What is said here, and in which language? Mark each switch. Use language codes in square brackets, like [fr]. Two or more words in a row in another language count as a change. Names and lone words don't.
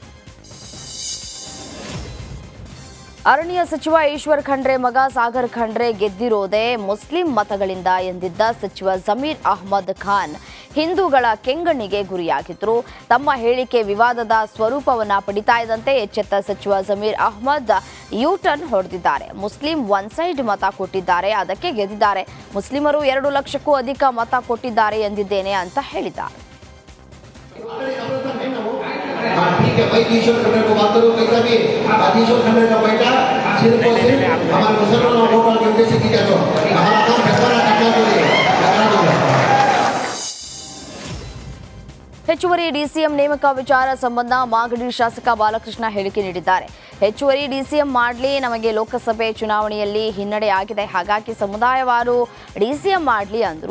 [kn] ಅರಣ್ಯ ಸಚಿವ ಈಶ್ವರ್ ಖಂಡ್ರೆ ಮಗ ಸಾಗರ್ ಖಂಡ್ರೆ ಗೆದ್ದಿರೋದೇ ಮುಸ್ಲಿಂ ಮತಗಳಿಂದ ಎಂದಿದ್ದ ಸಚಿವ ಜಮೀರ್ ಅಹ್ಮದ್ ಖಾನ್ ಹಿಂದೂಗಳ ಕೆಂಗಣ್ಣಿಗೆ ಗುರಿಯಾಗಿದ್ರು. ತಮ್ಮ ಹೇಳಿಕೆ ವಿವಾದದ ಸ್ವರೂಪವನ್ನ ಪಡಿತಾ ಇದ್ದಂತೆ ಎಚ್ಚೆತ್ತ ಸಚಿವ ಜಮೀರ್ ಅಹ್ಮದ್ ಯೂ-ಟರ್ನ್ ಹೊಡೆದಿದ್ದಾರೆ. ಮುಸ್ಲಿಂ [en] one side [kn] ಮತ ಕೊಟ್ಟಿದ್ದಾರೆ, ಅದಕ್ಕೆ ಗೆದ್ದಿದ್ದಾರೆ. ಮುಸ್ಲಿಮರು 2 ಲಕ್ಷಕ್ಕೂ ಅಧಿಕ ಮತ ಕೊಟ್ಟಿದ್ದಾರೆ ಎಂದಿದ್ದೇನೆ ಅಂತ ಹೇಳಿದ್ದಾರೆ. [hi] ठीक है भाई, ईश्वर खंडर को बात करो कैसा भी ईश्वर खंडर का बेटा सिर्फ और सिर्फ हमारे मुसलमानों को वोट करके से किया तो हमारा काम झगड़ा करना चाहिए। [kn] ಹೆಚ್ಚುವರಿ ಡಿಸಿಎಂ ನೇಮಕ ವಿಚಾರ ಸಂಬಂಧ ಮಾಗಡಿ ಶಾಸಕ ಬಾಲಕೃಷ್ಣ ಹೇಳಿಕೆ ನೀಡಿದ್ದಾರೆ. ಹೆಚ್ಚುವರಿ ಡಿಸಿಎಂ ಮಾಡಲಿ, ನಮಗೆ ಲೋಕಸಭೆ ಚುನಾವಣೆಯಲ್ಲಿ ಹಿನ್ನಡೆ ಆಗಿದೆ, ಹಾಗಾಗಿ ಸಮುದಾಯವಾರು ಡಿಸಿಎಂ ಮಾಡಲಿ ಅಂದರು.